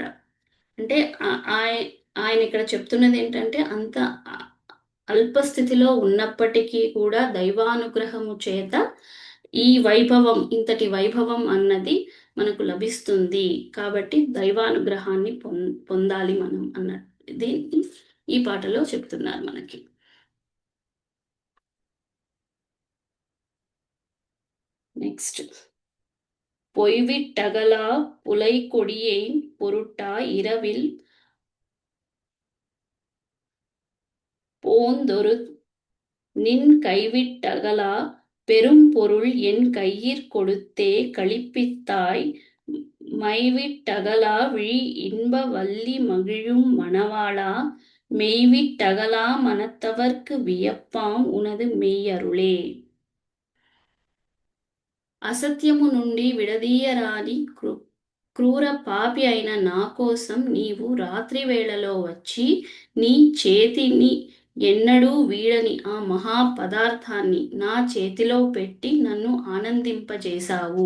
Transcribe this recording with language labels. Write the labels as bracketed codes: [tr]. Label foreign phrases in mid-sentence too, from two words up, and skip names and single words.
[te] అంటే ఆయన ఇక్కడ చెప్తున్నది ఏంటంటే, అంత అల్పస్థితిలో ఉన్నప్పటికీ కూడా దైవానుగ్రహము చేత ఈ వైభవం, ఇంతటి వైభవం అన్నది మనకు లభిస్తుంది. కాబట్టి దైవానుగ్రహాన్ని పొందాలి మనం దీన్ని ఈ పాటలో చెప్తున్నారు మనకి. నెక్స్ట్, [ta] பொய்விட்டகலா புலைகொடியேன் பொருட்டா இரவில் போந்தொரு நின் கைவிட்டகலா பெரும்பொருள் என் கையிற் கொடுத்தே களிப்பித்தாய் மைவிட்டகலா விழி இன்ப வல்லி மகிழும் மணவாளா மெய்விட்டகலா மனத்தவர்க்கு வியப்பாம் உனது மெய்யருளே. [te] అసత్యము నుండి విడదీయరాని క్రూర పాపి అయిన నా కోసం నీవు రాత్రి వేళలో వచ్చి నీ చేతిని ఎన్నడూ వీడని ఆ మహా పదార్థాన్ని నా చేతిలో పెట్టి నన్ను ఆనందింపజేశావు.